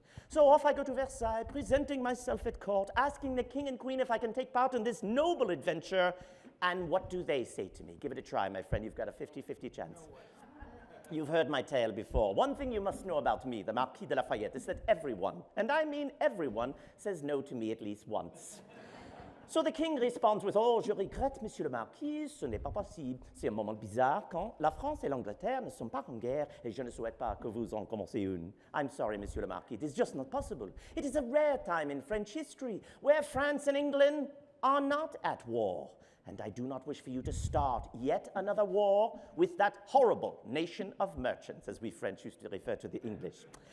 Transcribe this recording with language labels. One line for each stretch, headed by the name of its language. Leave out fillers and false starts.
English: So off I go to Versailles, presenting myself at court, asking the King and Queen if I can take part in this noble adventure. And what do they say to me? Give it a try, my friend. You've got a 50-50 chance. You've heard my tale before. One thing you must know about me, the Marquis de Lafayette, is that everyone, and I mean everyone, says no to me at least once. So the king responds with,
French: oh, je regrette, monsieur le marquis, ce n'est pas possible. C'est un moment bizarre quand la France et l'Angleterre ne sont pas en guerre et je ne souhaite pas que vous en commenciez une.
English: I'm sorry, monsieur le marquis, it is just not possible. It is a rare time in French history where France and England are not at war. And I do not wish for you to start yet another war with that horrible nation of merchants, as we French used to refer to the English.